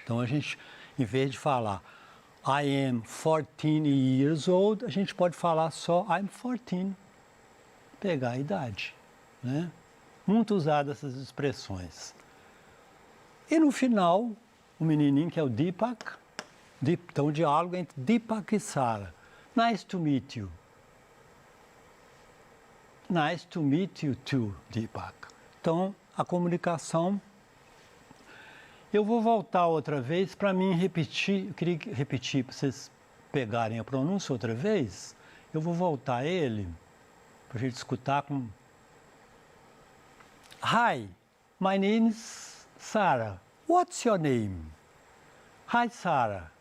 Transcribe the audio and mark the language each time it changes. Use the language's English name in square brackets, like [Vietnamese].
[Portuguese] Então, a gente, em vez de falar [English] I am 14 years old, [Portuguese] a gente pode falar só [English] I'm 14. [Portuguese] Pegar a idade, né? Muito usado essas expressões. E no final, o menininho que é o Deepak, então o diálogo entre Deepak e Sarah. [English] Nice to meet you. Nice to meet you too, Deepak. [Portuguese] Então, a comunicação. Eu vou voltar outra vez para mim repetir, eu queria repetir para vocês pegarem a pronúncia outra vez. Eu vou voltar ele para a gente escutar com... [English] Hi, my name is Sarah. What's your name? Hi, Sarah.